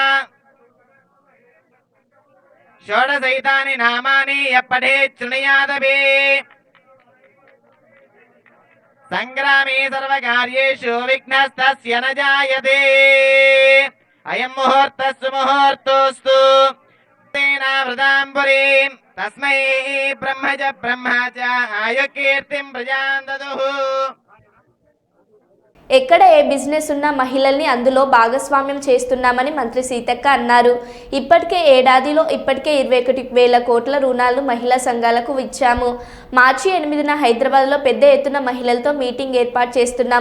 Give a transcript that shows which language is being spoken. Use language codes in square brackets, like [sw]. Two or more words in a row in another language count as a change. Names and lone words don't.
[sa] षोडशैतानि नामानि यः पठेत् शृणुयादपि संग्रामे सर्वकार्येषु विघ्नस्तस्य न जायते अयं मुहूर्तः सुमुहूर्तोऽस्तु तेनावृताम्बुरीं तस्मै ब्रह्म च आयुकीर्तिं प्रजां ददुः। [te] ఎక్కడ ఏ బిజినెస్ ఉన్నా మహిళల్ని అందులో భాగస్వామ్యం చేస్తున్నామని మంత్రి సీతక్క అన్నారు. ఇప్పటికే ఏడాదిలో 21,000 కోట్ల రుణాలు మహిళా సంఘాలకు ఇచ్చాము. మార్చి 8న హైదరాబాద్లో పెద్ద ఎత్తున మహిళలతో మీటింగ్ ఏర్పాటు చేస్తున్నాం.